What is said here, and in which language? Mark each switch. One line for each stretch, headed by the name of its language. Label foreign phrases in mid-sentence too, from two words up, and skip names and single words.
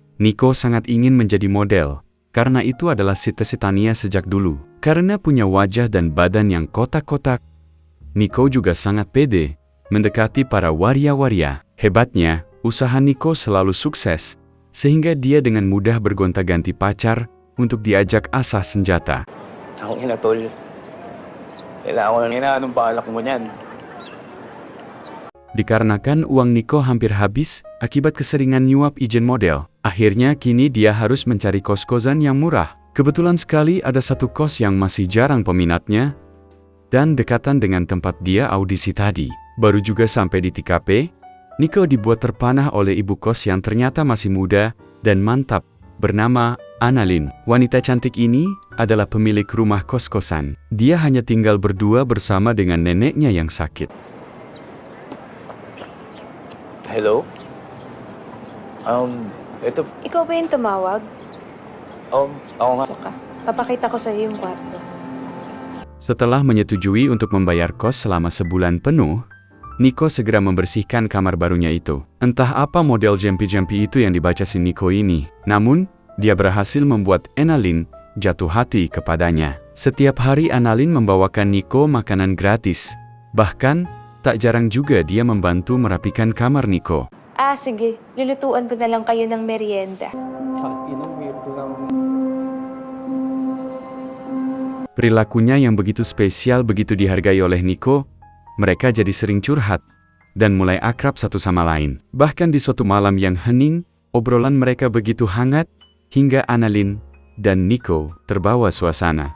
Indonesian: Nico sangat ingin menjadi model, karena itu adalah cita-citanya sejak dulu. Karena punya wajah dan badan yang kotak-kotak, Nico juga sangat pede mendekati para waria-waria. Hebatnya, usaha Nico selalu sukses, sehingga dia dengan mudah bergonta-ganti pacar untuk diajak asah senjata.
Filipino: Ang ina, tol. Kailangan ko na anong balak mo niyan.
Indonesian: Dikarenakan uang Nico hampir habis akibat keseringan nyuap izin model, akhirnya kini dia harus mencari kos-kosan yang murah. Kebetulan sekali ada satu kos yang masih jarang peminatnya, dan dekatan dengan tempat dia audisi tadi. Baru juga sampai di TKP, Nico dibuat terpanah oleh ibu kos yang ternyata masih muda dan mantap, bernama Annalyn. Wanita cantik ini adalah pemilik rumah kos-kosan. Dia hanya tinggal berdua bersama dengan neneknya yang sakit.
Filipino: Hello? Ito, Ikaw ba yung tumawag? ako nga. Suka. Papakita ko sa iyo yung kwarto.
Indonesian: Setelah menyetujui untuk membayar kos selama sebulan penuh, Nico segera membersihkan kamar barunya itu. Entah apa model jampi-jampi itu yang dibaca si Nico ini. Namun, dia berhasil membuat Annalyn jatuh hati kepadanya. Setiap hari Annalyn membawakan Nico makanan gratis. Bahkan, tak jarang juga dia membantu merapikan kamar Nico.
Filipino: Sige. Lulutuan ko na lang kayo ng merienda. Inang weirdo lang.
Indonesian: Perilakunya yang begitu spesial begitu dihargai oleh Nico, mereka jadi sering curhat dan mulai akrab satu sama lain. Bahkan di suatu malam yang hening, obrolan mereka begitu hangat hingga Annalyn dan Nico terbawa suasana.